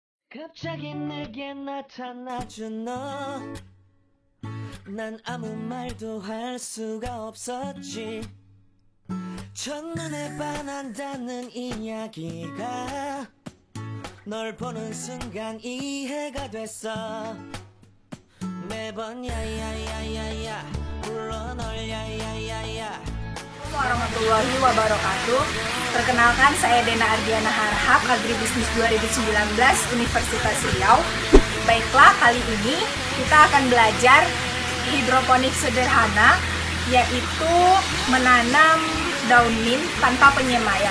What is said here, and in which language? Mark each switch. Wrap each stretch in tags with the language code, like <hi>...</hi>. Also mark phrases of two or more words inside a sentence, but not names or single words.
<ko>갑자기 내게 나타나준 너, 난 아무 말도 할 수가 없었지. 첫눈에 반한다는 이야기가 널 보는 순간 이해가 됐어. 매번 야야야야야 불러 널 야야야야.</ko> <ar>ورحمة الله وبركاته.</ar> <id>Perkenalkan, saya Dena Ardiana Harhab, Agribisnis 2019 Universitas Riau. Baiklah, kali ini kita akan belajar hidroponik sederhana, yaitu menanam daun mint tanpa penyemaian.</id>